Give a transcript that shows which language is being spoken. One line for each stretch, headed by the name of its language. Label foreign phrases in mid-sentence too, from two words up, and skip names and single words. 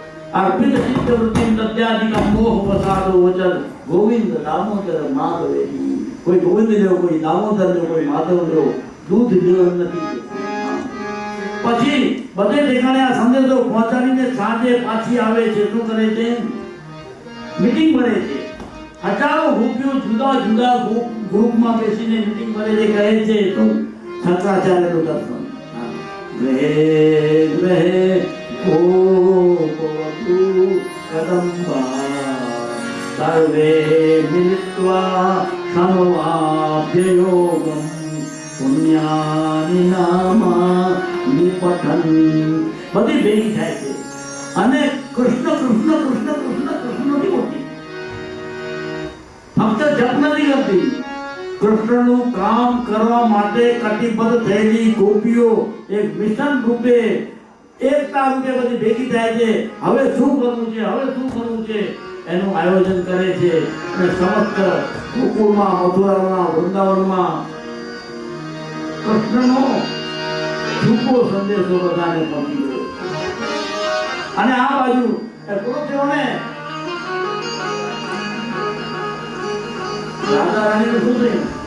Sanskrit: अर्पित चित्तवृत्ति तत्यादिकं मोह वसादो वचन गोविंद दामोदर माधवे
Hindi: कोई गोविंद लो कोई दामोदर लो कोई माधव लो दूध जीवन
Gujarati: નથી પછી બધે ઠેકાણે આ સંદેશો પહોંચાડીને સાંજે પાછી આવે છે શું કરે છે મીટિંગ ભરે છે હજારો ગ્રુપો જુદા જુદા ગ્રુપમાં બેસીને મીટિંગ ભરે છે કહે છે શું શંકરાચાર્યનું દર્શન ગ્રહે ગ્રહે
Sanskrit: गोपवधू कदम्बा सर्वे मिलित्वा समवाभ्ययोगं पुण्यानि नामा निपठन्
Gujarati: બધી ભેગી થાય છે અને કૃષ્ણ કૃષ્ણ કૃષ્ણ કૃષ્ણ કૃષ્ણ નથી બોલતી ફક્ત જપ નથી કરતી કૃષ્ણનું કામ કરવા માટે કટિબદ્ધ થયેલી ગોપીઓ એક મિશન રૂપે એકતા રૂપે બધી ભેગી થાય છે હવે શું કરવું છે હવે શું કરવું છે એનું આયોજન કરે છે અને સમસ્ત ગોકુળમાં મથુરામાં વૃંદાવનમાં કૃષ્ણનો છૂપો સંદેશો બધાને પહોંચી ગયો અને આ બાજુ કુરુક્ષેત્રને રાધા રાણીનું શું થયું